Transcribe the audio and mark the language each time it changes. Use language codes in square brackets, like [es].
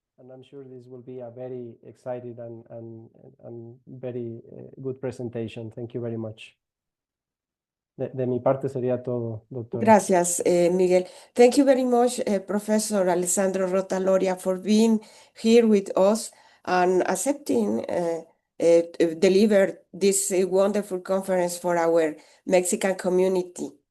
[en] And I'm sure this will be a very exciting and very good presentation. Thank you very much. [es] De mi parte sería todo, doctora. Gracias, Miguel. [en] Thank you very much, Professor Alessandro Rotaloria, for being here with us and accepting deliver this wonderful conference for our Mexican community.